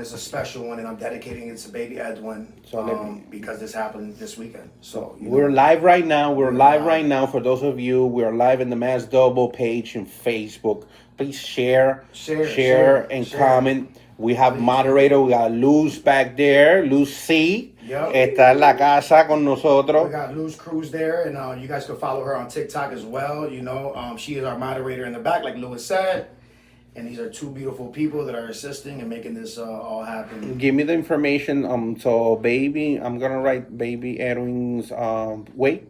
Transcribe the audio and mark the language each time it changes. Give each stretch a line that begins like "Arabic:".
English: It's a special one, and I'm dedicating it to baby Edwin. Because this happened this weekend. So we're live right now. We're live right now. For those of you, we are live in the Mass Double page in Facebook. Please share, and comment. We have moderator. We got Luz back there. Luz C.
Spanish: Está en la casa con nosotros.
English: We got Luz Cruz there, and you guys can follow her on TikTok as well. She is our moderator in the back, like Louis said. And these are two beautiful people that are assisting and making this all happen. Give me the information. So baby, I'm gonna write baby Edwin's wake.